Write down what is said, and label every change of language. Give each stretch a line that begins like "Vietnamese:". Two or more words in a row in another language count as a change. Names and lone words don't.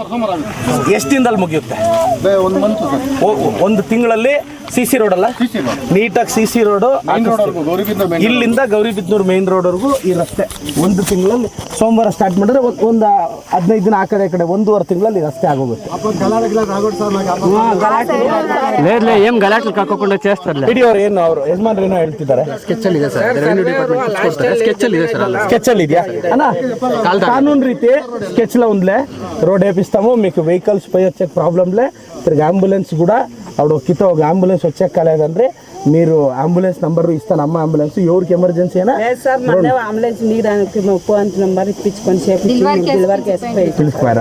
Kannada: ಎಷ್ಟು ದಿನದಲ್ಲಿ ಮುಗಿಯುತ್ತೆ? ಒಂದು ತಿಂಗಳಲ್ಲಿ CC ರೋಡ್ ಅಲ್ಲ, ನೀಟಾಗಿ CC ರೋಡು ಇಲ್ಲಿಂದ ಗೌರಿಬಿದನೂರು ಮೇನ್ ರೋಡ್ವರೆಗೂ ಈ ರಸ್ತೆ ಒಂದು ತಿಂಗಳಲ್ಲಿ ಸೋಮವಾರ ಸ್ಟಾರ್ಟ್ ಮಾಡಿದ್ರೆ ಒಂದು 15 ದಿನ ಆ ಕಡೆ ಈ ಕಡೆ 1.5 ತಿಂಗಳಲ್ಲಿ ರಸ್ತೆ ಆಗೋಗುತ್ತೆ.
Telugu: ఏం గలాట్లు కాకుండా చేస్తారు.
Kannada: ಅವ್ರು ಏನು ಅವರು ಯಜಮಾನ್ರು ಏನೋ ಹೇಳ್ತಿದ್ದಾರೆ. ಸ್ಕೆಚ್ ಅಲ್ಲಿ ಇದೆ ಸರ್,
English: revenue department
Kannada: స్కెచ్ ಅಲ್ಲಿ ಇದೆ సర్. స్కెచ్ ಅಲ್ಲಿ ಇದೆయా అన్న?
Telugu: కానూన్ రీతి స్కెచ్లో ఉందిలే, రోడ్ వేపిస్తాము, మీకు వెహికల్స్ పోయి వచ్చే ప్రాబ్లంలే, తిరిగి అంబులెన్స్ కూడా అప్పుడు కితో ఒక అంబులెన్స్ వచ్చే కాలేదంటే మీరు అంబులెన్స్ నంబర్ ఇస్తాను. అమ్మ అంబులెన్స్ ఎవరికి ఎమర్జెన్సీ అయినా పిలుచుకోరా.